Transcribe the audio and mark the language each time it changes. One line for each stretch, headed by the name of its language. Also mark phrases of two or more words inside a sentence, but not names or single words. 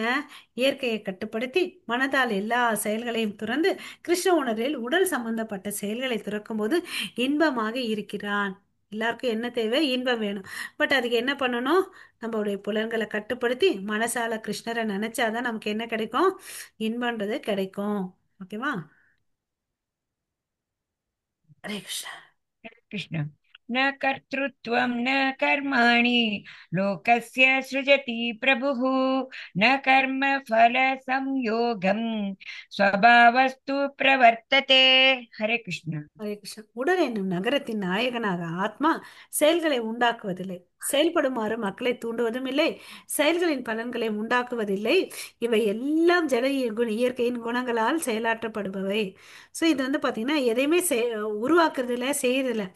Tamil: இயற்கையை கட்டுப்படுத்தி மனதால் எல்லா செயல்களையும் துறந்து கிருஷ்ண உணர்வில் உடல் சம்பந்தப்பட்ட செயல்களை துறக்கும் போது இன்பமாக இருக்கிறான். எல்லாருக்கும் என்ன தேவை? இன்பம் வேணும். பட் அதுக்கு என்ன பண்ணணும்? நம்மளுடைய புலன்களை கட்டுப்படுத்தி மனசால கிருஷ்ணரை நினைச்சாதான் நமக்கு என்ன கிடைக்கும்? இன்பன்றது கிடைக்கும். ஓகேவா? ஹரே கிருஷ்ணா.
Sanskrit: कृष्ण। न कर्तृत्वं न कर्माणि लोकस्य सृजति प्रभुः न कर्मफलसंयोगं स्वभावस्तु प्रवर्तते। हरे कृष्ण।
Tamil: ஹரே கிருஷ்ணா. உடல் என்னும் நகரத்தின் நாயகனாக ஆத்மா செயல்களை உண்டாக்குவதில்லை. செயல்படுமாறு மக்களை தூண்டுவதும் இல்லை, செயல்களின் பலன்களை உண்டாக்குவதில்லை. இவை எல்லாம் ஜட இயற்கையின் குணங்களால் செயலாற்றப்படுபவை. ஸோ இது வந்து பார்த்தீங்கன்னா எதையுமே உருவாக்குறது இல்லை, செய்யறது இல்லை.